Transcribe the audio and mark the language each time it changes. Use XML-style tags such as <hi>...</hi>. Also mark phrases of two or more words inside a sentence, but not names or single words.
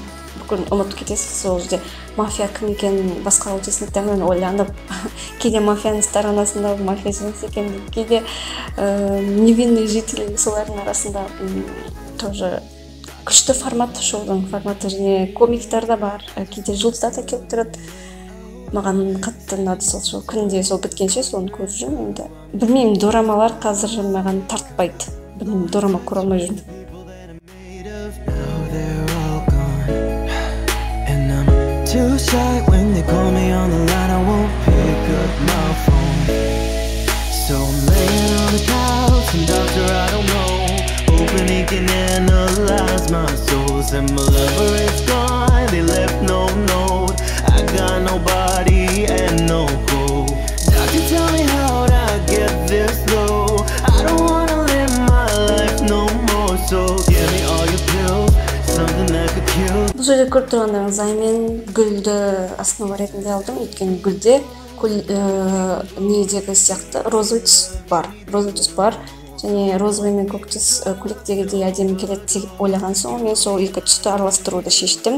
<kk>Бүкіл ұмытып кетесіз, сол жерде мафия кім екенін басқа участниктармен ойланып, кейде мафияның сторонасында мафия жұмыс екен, кейде</kk> <ru>невинный жители</ru> <kk>солардың арасында тоже күшті формат, шоудың форматы, және комиктар да бар, кейде жұлдыздар да келіп тұрады. Маған қатты ұнады сол шоу. Күнде сол біткенше соны көріп жүрмін енді. Білмеймін, дорамалар қазір маған тартпайды. Білмеймін, дорама көре алмай жүрмін.</kk> <en>Too shy when they call me on the line, I won't pick up my phone. So I'm laying on the couch and doctor, I don't know, hoping he can analyze my soul. And my lover is gone, they left no note. I got nobody and no hope. Doctor, tell me how'd I get this low? I don't wanna live my life no more. So give me all your pills, something that could kill.</en> <kk>Бұл жерде көріп тұрғандарыңыз, мен гүлді основа ретінде алдым, өйткені гүлде недегі сияқты розовый түс бар. Және розовый мен көк түс көйлектегідей әдемі келеді деп ойлаған соң, мен сол екі түсті араластыруды шештім.</kk>